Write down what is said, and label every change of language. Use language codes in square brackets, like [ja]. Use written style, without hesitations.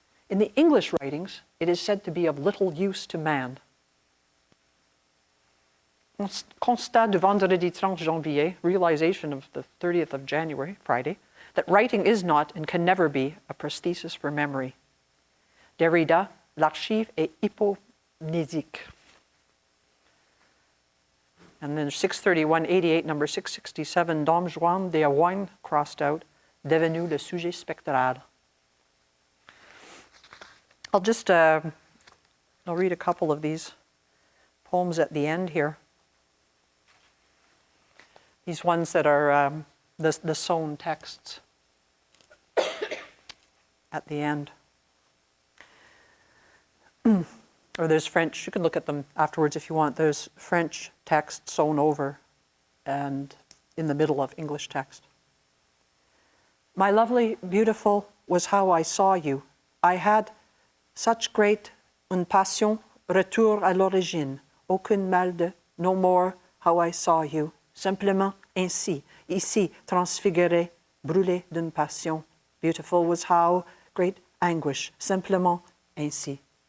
[en] In the English writings, it is said to be of little use to man. [fr] Constat du vendredi 30 janvier, [en] realization of the 30th of January, Friday, that writing is not and can never be a prosthesis for memory. [fr] Derrida, l'archive est hypomnésique. [en] And then 631-88, number 667, Dom Juan de Aouin, crossed out, [fr] devenu le sujet spectral. [en] I'll read a couple of these poems at the end here. These ones that are the sewn texts at the end. Or there's French, you can look at them afterwards if you want. There's French text sewn over and in the middle of English text. My lovely, beautiful was how I saw you. I had such great [fr] une passion, retour à l'origine, aucun mal de, [en] no more how I saw you. [fr] Simplement ainsi, ici, transfiguré, brûlé d'une passion. [en] Beautiful was how great anguish, [fr] simplement ainsi.